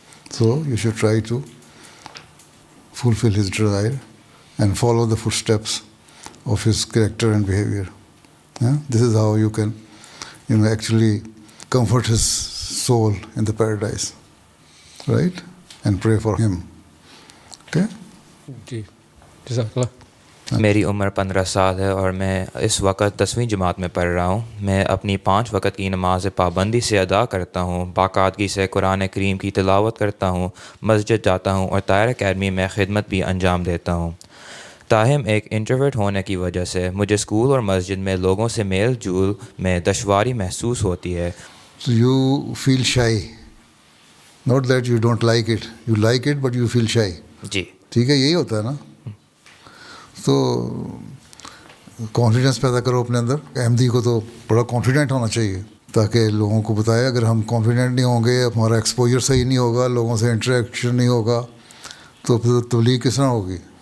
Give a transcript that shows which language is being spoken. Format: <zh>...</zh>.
<en>So you should try to fulfill his desire and follow the footsteps of his character and behavior. This is how you can, actually comfort his soul in the paradise, right? And pray for him. Okay?</en> <hi>जी जज़ाकल्लाह। मेरी उम्र 15 साल है और मैं इस वक्त 10वीं जमात में पढ़ रहा हूँ। मैं अपनी 5 वक्त की नमाज पाबंदी से अदा करता हूँ, बाकायदगी से कुरान करीम की तिलावत करता हूँ, मस्जिद जाता हूँ और तायर अकेडमी में खिदमत भी अंजाम देता हूँ। ताहम एक इंट्रोवर्ट होने की वजह से मुझे स्कूल और मस्जिद में लोगों से मेल जोल में दुश्वारी महसूस होती है।</hi> <en>So you feel shy. Not that you don't like it. You like it but you feel shy.</en> <hi>जी ठीक है, यही होता है ना। तो कॉन्फिडेंस पैदा करो अपने अंदर। अहमदी को तो बड़ा कॉन्फिडेंट होना चाहिए ताकि लोगों को बताए। अगर हम कॉन्फिडेंट नहीं होंगे, हमारा एक्सपोजर सही नहीं होगा, लोगों से इंटरेक्शन नहीं होगा, तो फिर तबलीग किस तरह होगी।</hi>